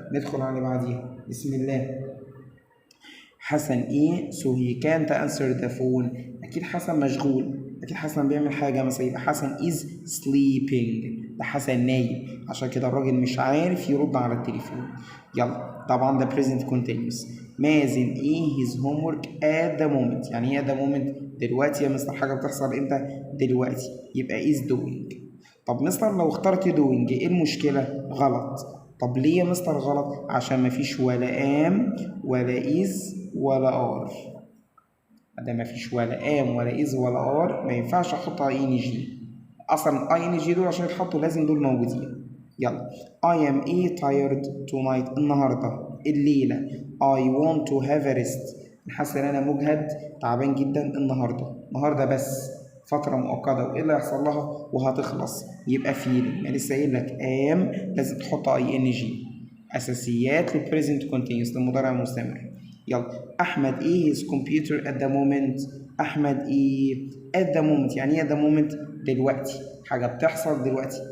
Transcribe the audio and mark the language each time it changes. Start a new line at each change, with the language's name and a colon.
Arabic: ندخل على اللي بعديها. بسم الله. حسن ايه
English: so he can't answer the phone؟
Arabic: اكيد حسن مشغول، اكيد حسن بيعمل حاجه مثلا. يبقى حسن
English: is sleeping،
Arabic: ده حسن نايم، عشان كده الراجل مش عارف يرد على التليفون. يلا طبعا ده present continuous. مازن ايه
English: his homework at the moment؟
Arabic: يعني ايه
English: at the moment؟
Arabic: دلوقتي يا مستر. حاجه بتحصل امتى؟ دلوقتي. يبقى
English: is doing.
Arabic: طب مستر لو اخترت doing ايه المشكله؟ غلط. طب ليه يا مستر غلط؟ عشان مفيش ولا ام ولا is ولا ار. ده مفيش ولا ام ولا از ولا ار، ما ينفعش احط اي ان جي. اصلا اي ان جي دول عشان يتحطوا لازم دول موجودين. يلا
English: I am tired tonight،
Arabic: النهارده، الليله.
English: I want to have a rest،
Arabic: حاسس ان انا مجهد تعبان جدا النهارده بس فتره مؤقته، وايه اللي هيحصل لها وهتخلص. يبقى feeling، يعني لسه قايل لك am لازم تحط اي ان جي. اساسيات للبريزنت كونتينيوس للمضارع المستمر. يلا احمد ايه
English: his computer at the moment؟
Arabic: احمد ايه
English: at the moment؟
Arabic: يعني ايه at the moment؟ دلوقتي، حاجه بتحصل دلوقتي.